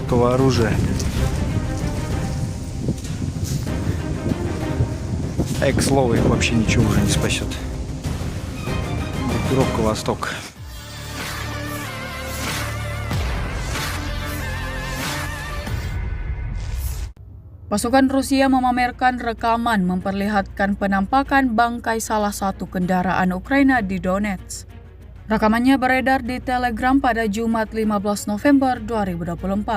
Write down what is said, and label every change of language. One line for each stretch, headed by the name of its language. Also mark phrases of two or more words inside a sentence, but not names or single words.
Russian: жесткого оружия. К слову, их вообще ничего уже не спасет. Группировка «Восток».
Indonesian: Pasukan Rusia memamerkan rekaman memperlihatkan penampakan bangkai salah satu kendaraan Ukraina di Donetsk. Rekamannya beredar di Telegram pada Jumat 15 November 2024.